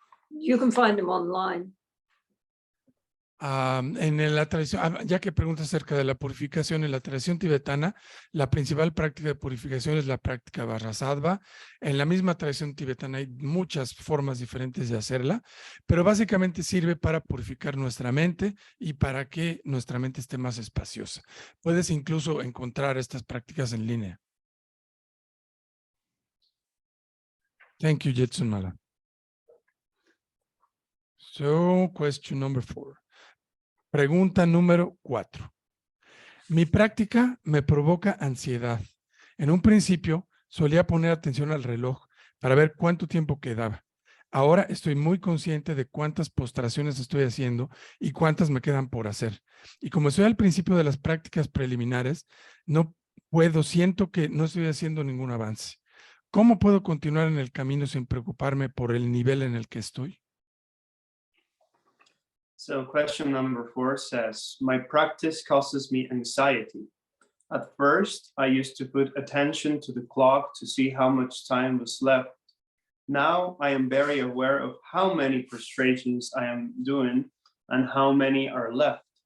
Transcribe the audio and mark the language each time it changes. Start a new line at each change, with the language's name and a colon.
English: You can find them online.
Spanish: En la tradición, ya que preguntas acerca de la purificación en la tradición tibetana, la principal práctica de purificación es la práctica Vajrasattva. En la misma tradición tibetana hay muchas formas diferentes de hacerla, pero básicamente sirve para purificar nuestra mente y para que nuestra mente esté más espaciosa. Puedes incluso encontrar estas prácticas en línea.
English: Thank you, Jetsun Mala. So, question number 4.
Spanish: Pregunta número 4. Mi práctica me provoca ansiedad. En un principio solía poner atención al reloj para ver cuánto tiempo quedaba. Ahora estoy muy consciente de cuántas postraciones estoy haciendo y cuántas me quedan por hacer. Y como estoy al principio de las prácticas preliminares, siento que no estoy haciendo ningún avance. ¿Cómo puedo continuar en el camino sin preocuparme por el nivel en el que estoy?
English: So question number 4 says, my practice causes me anxiety. At first, I used to put attention to the clock to see how much time was left. Now I am very aware of how many prostrations I am doing and how many are left.